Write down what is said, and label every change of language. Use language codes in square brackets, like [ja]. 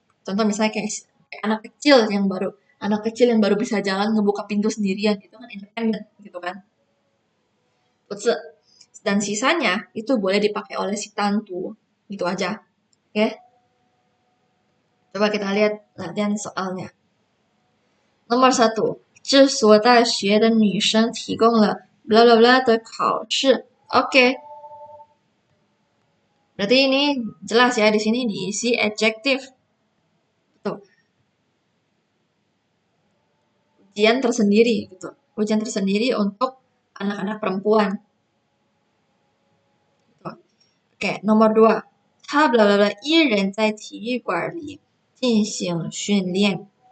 [id] Contoh misalnya kayak anak kecil yang baru bisa jalan ngebuka pintu sendirian, itu kan independen gitu kan. Tuzi. Dan sisanya itu boleh dipakai oleh si tantu. Gitu aja. Oke. Coba kita lihat latihan soalnya. Nomor 1. [zh] 这所大学的女生提供了 bla bla bla 的考试. [id] Oke. Berarti ini jelas ya, di sini diisi adjective. Tuh. Ujian tersendiri gitu. Ujian tersendiri untuk anak-anak perempuan. Oke, nomor 2. [zh] 他 bla bla bla 一人在体育馆里进行训练.